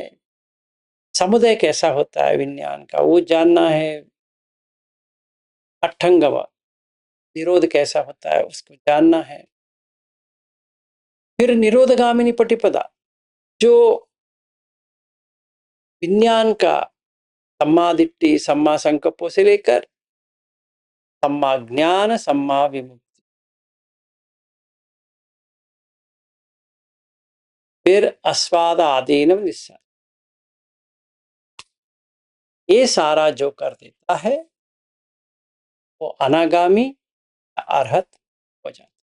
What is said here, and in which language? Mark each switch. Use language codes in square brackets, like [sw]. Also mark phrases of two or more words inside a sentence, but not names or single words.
[hi] समुदय कैसा होता है विज्ञान का वो जानना है। [pi] अठंगम निरोध [hi] कैसा होता है उसको जानना है। फिर [pi] निरोधगामिनी पटिपदा, [hi] जो विज्ञान का [pi] सम्मा दिट्ठी, सम्मा संकल्पों [hi] से लेकर [pi] सम्मा ज्ञान, सम्मा विमुक्ति, [hi] फिर [pi] अस्वाद आदीनव निस्सार, [hi] ये सारा जो कर देता है वो [pi] अनागामी अरहत [hi] हो जाता है।